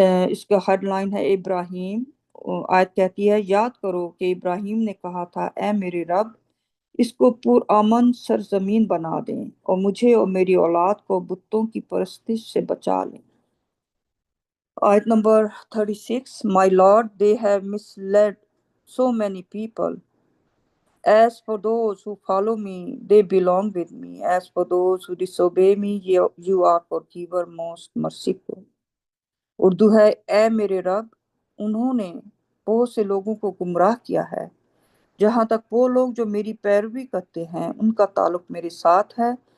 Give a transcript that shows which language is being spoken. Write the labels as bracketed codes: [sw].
[ur] اس کا head line ہے ابراہیم، آیت کہتی ہے یاد کرو کہ ابراہیم نے کہا تھا اے میرے رب اس کو پرامن سرزمین بنا دیں اور مجھے اور میری اولاد کو بتوں کی پرستش سے بچا لیں۔ آیت number 36، [en] My Lord, they have misled so many people. As for those who follow me, they belong with me. As for those who disobey me, you are forgiver, most merciful۔ [ur] Urdu ہے اے میرے رب انہوں نے بہت سے لوگوں کو گمراہ کیا ہے، جہاں تک وہ لوگ جو میری پیروی کرتے ہیں ان کا تعلق میرے ساتھ ہے،